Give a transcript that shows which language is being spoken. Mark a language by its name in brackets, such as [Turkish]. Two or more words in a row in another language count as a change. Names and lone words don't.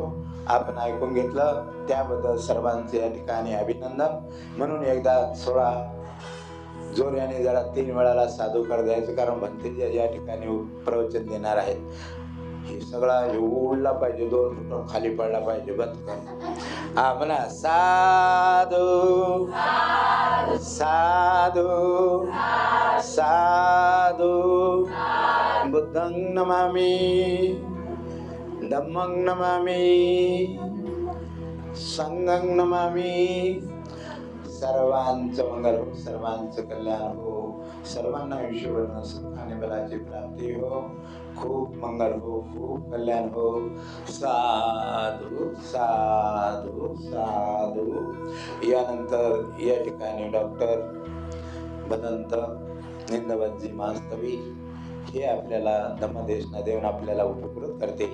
[Marathi] आपण ऐकून घेतलं त्याबद्दल सर्वांचे या ठिकाणी अभिनंदन. म्हणून एकदा थोडा जोराने जरा 3 वेळाला साधूकार द्यायचं, कारण भंतेजी या ठिकाणी प्रवचन देणार आहेत. हे सगळा उडला पाहिजे, 2 फूट खाली पडला पाहिजे. बंद हा म्हणा, [Pali] साधू साधू साधू, बुद्धं नमामि, धम्मं नमामि, संघं नमामि. [Marathi] सर्वांचं मंगल हो, सर्वांचं कल्याण हो, सर्वांना आयुष्यभर सुख आणि बलाची प्राप्ती हो. खूप मंगल हो, खूप कल्याण हो. साधू साधू साधू. यानंतर या ठिकाणी डॉक्टर भदंत निंदवतजी मास्तवी हे आपल्याला धम्मदेशना देऊन आपल्याला उपकृत करते.